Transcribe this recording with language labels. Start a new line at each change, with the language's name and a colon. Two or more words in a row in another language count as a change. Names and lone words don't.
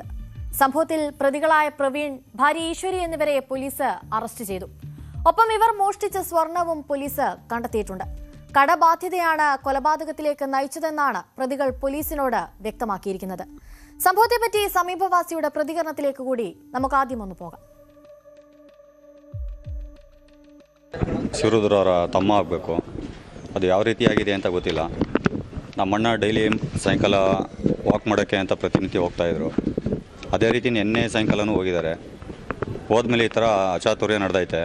Malayalam: സംഭവത്തിൽ പ്രതികളായ പ്രവീൺ, ഭാര്യ ഈശ്വരി എന്നിവരെ പോലീസ് അറസ്റ്റ് ചെയ്തു. ഒപ്പം ഇവർ മോഷ്ടിച്ച സ്വർണവും പോലീസ് കണ്ടെത്തിയിട്ടുണ്ട്. കടബാധ്യതയാണ് കൊലപാതകത്തിലേക്ക് നയിച്ചതെന്നാണ് പ്രതികൾ പോലീസിനോട് വ്യക്തമാക്കിയിരിക്കുന്നത്. സംഭവത്തെപ്പറ്റി സമീപവാസിയുടെ പ്രതികരണത്തിലേക്ക് കൂടി നമുക്ക് ಆದ್യം ഒന്ന് പോകാം.
Kannada: ಶಿವರುದ್ರವರ ತಮ್ಮ ಆಗಬೇಕು. ಅದು ಯಾವ ರೀತಿಯಾಗಿದೆ ಅಂತ ಗೊತ್ತಿಲ್ಲ. ನಮ್ಮಣ್ಣ ಡೈಲಿ ಸಾಯಂಕಾಲ ವಾಕ್ ಮಾಡೋಕ್ಕೆ ಅಂತ ಪ್ರತಿನಿತ್ಯ ಹೋಗ್ತಾಯಿದ್ರು. ಅದೇ ರೀತಿ ನಿನ್ನೆ ಸಾಯಂಕಾಲನೂ ಹೋಗಿದ್ದಾರೆ. ಹೋದ್ಮೇಲೆ ಈ ಥರ ಅಚಾತುರ್ಯ ನಡೆದೈತೆ.